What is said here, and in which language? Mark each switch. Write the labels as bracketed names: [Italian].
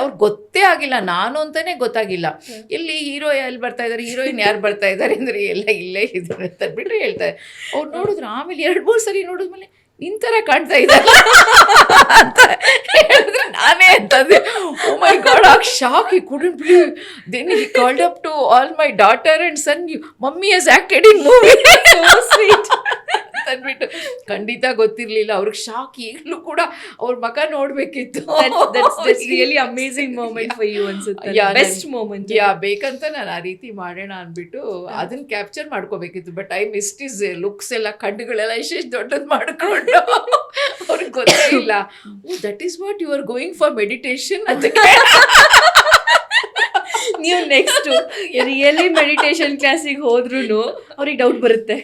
[Kannada] ಅವ್ರಿಗೆ ಗೊತ್ತೇ ಆಗಿಲ್ಲ, ನಾನು ಅಂತಲೇ ಗೊತ್ತಾಗಿಲ್ಲ. ಎಲ್ಲಿ ಹೀರೋ ಎಲ್ಲಿ ಬರ್ತಾಯಿದ್ದಾರೆ, ಹೀರೋಯಿನ್ ಯಾರು ಬರ್ತಾಯಿದ್ದಾರೆ ಅಂದರೆ ಎಲ್ಲ ಇಲ್ಲೇ ಇದ್ದಾರೆ ಅಂತ ಬಿಟ್ಟರೆ ಹೇಳ್ತಾರೆ. ಅವ್ರು ನೋಡಿದ್ರು. ಆಮೇಲೆ 2-3 ಸರಿ ನೋಡಿದ್ಮೇಲೆ ನಿಂತರ ಕಾಣ್ತಾ ಇದ್ದಾರೆ ಅಂತ ಹೇಳಿದ್ರೆ ನಾನೇ ಅಂತಂದೆ. [English] Oh my God, ಆ shock, he couldn't believe. Then he called up to all my daughter and son, mummy has acted in movie. So sweet [Kannada] ಅಂದ್ಬಿಟ್ಟು. ಖಂಡಿತ ಗೊತ್ತಿರಲಿಲ್ಲ ಅವ್ರಿಗೆ. ಶಾಕ್. ಈಗಲೂ ಕೂಡ ಅವ್ರ ಮಗ ನೋಡಬೇಕಿತ್ತು. [English] That's really amazing moment for you [Kannada] ಅನ್ಸುತ್ತೆ. [English] Best moment. [Kannada] ಬೇಕಂತ ನಾನು ಆ ರೀತಿ ಮಾಡೋಣ ಅಂದ್ಬಿಟ್ಟು ಅದನ್ನ capture ಮಾಡ್ಕೋಬೇಕಿತ್ತು. [English] but I missed his looks [Kannada] ಎಲ್ಲ, ಕಣ್ಣುಗಳೆಲ್ಲ ಇಷ್ಟು ದೊಡ್ಡದು ಮಾಡ್ಕೊಂಡು ಅವ್ರಿಗೆ ಗೊತ್ತೇ ಇಲ್ಲ. [English] that is what you are going for meditation [Kannada] ಅಂತ. ನೀವು ನೆಕ್ಸ್ಟ್ ರಿಯಲಿ ಮೆಡಿಟೇಷನ್ ಕ್ಲಾಸಿಗೆ ಹೋದ್ರೂ ಅವ್ರಿಗೆ ಡೌಟ್ ಬರುತ್ತೆ.